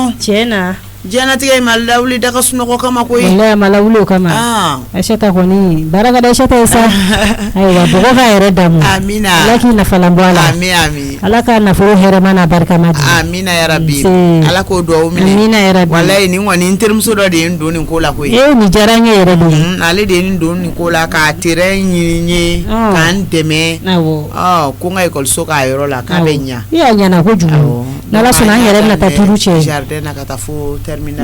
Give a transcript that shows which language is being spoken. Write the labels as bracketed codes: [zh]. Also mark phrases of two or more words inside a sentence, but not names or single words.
[bm] tiɲɛ na Janatigɛ ma lawuli daga sunɔgɔ kama koyi. Wallahi ma lawuli o kama. Aishata kɔni baraka da Aishata ye sa. Ayiwa bɔgɔ ka yɛrɛ damu. Amina. Ala k'i nafalan bɔ a la. Ami ami. Ala ka nafolo hɛrɛma n'a barikama di. Amina [ar] يا رب. [bm] Ala k'o duwawu minɛ. Amina [ar] يا رب. [bm] Wallahi nin kɔni n terimuso dɔ de ye n don nin ko la koyi. Nin diyara n ye yɛrɛ de. Ale de ye n don nin ko la k'a terrain ɲini n ye k'an dɛmɛ. Awɔ. Ko n ka ekɔliso k'a yɔrɔ la k'a bɛ ɲa. I y'a ɲana kojugu. N'Ala sɔnna an yɛrɛ bɛna taa turu cɛ. Jardin na ka taa fo terminal.